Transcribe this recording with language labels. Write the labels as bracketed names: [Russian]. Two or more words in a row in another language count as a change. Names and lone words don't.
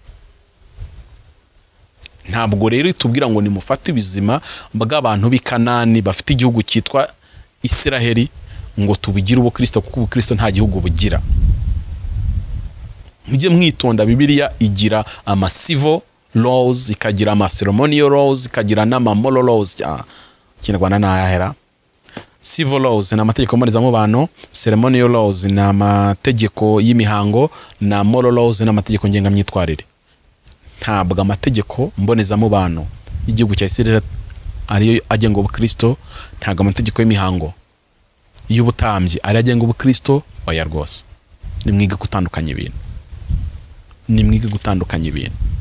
[Kinyarwanda] Ntabwo rero itubwira ngo nimufate ibizima bw'abantu b'i Kanani bafite igihugu cyitwa Isiraheli ngo tubigire ubukristo, kuko ubukristo nta gihugu bugira. Mujye mwitonda, Bibiliya igira ama [English] civil laws, [Kinyarwanda] ikagira ama [English] ceremonial laws, [Kinyarwanda] ikagira n'ama [English] moral laws. [Kinyarwanda] Kinyarwanda n'ahera [English] Civil laws [Kinyarwanda] ni amategeko mbonezamubano, [English] ceremonial laws [Kinyarwanda] ni amategeko y'imihango, na [English] moral laws [Kinyarwanda] ni amategeko ngengamyitwarire. Ntabwo amategeko mbonezamubano y'igihugu cya Isirayeli ariyo agenga ubukristo, ntabwo amategeko y'imihango y'ubutambyi ari agenga ubukristo, oya rwose. Nimwige gutandukanya ibintu. Nimwige gutandukanya ibintu.